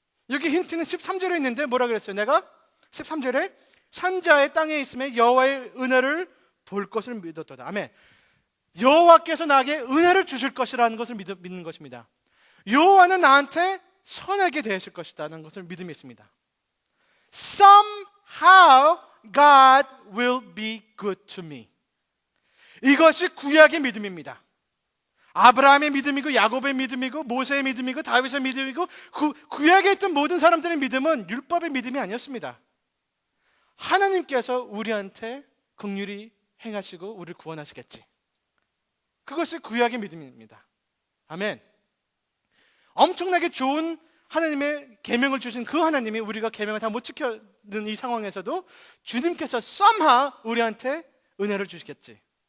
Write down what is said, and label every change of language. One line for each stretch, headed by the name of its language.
Korean: 여기 힌트는 13절에 있는데 뭐라 그랬어요? 내가 13절에 산자의 땅에 있음에 여호와의 은혜를 볼 것을 믿었도다. 아멘. 여호와께서 나에게 은혜를 주실 것이라는 것을 믿는 것입니다. 여호와는 나한테 선하게 대하실 것이라는 것을 믿음이 있습니다.
English: Somehow God will be good to me.
Korean: 이것이 구약의 믿음입니다. 아브라함의 믿음이고 야곱의 믿음이고 모세의 믿음이고 다윗의 믿음이고 구약에 있던 모든 사람들의 믿음은 율법의 믿음이 아니었습니다. 하나님께서 우리한테 긍휼히 행하시고 우리를 구원하시겠지. 그것이 구약의 믿음입니다. 아멘. 엄청나게 좋은 하나님의 계명을 주신 그 하나님이 우리가 계명을 다 못 지켜는 이 상황에서도 주님께서 somehow 우리한테 은혜를 주시겠지.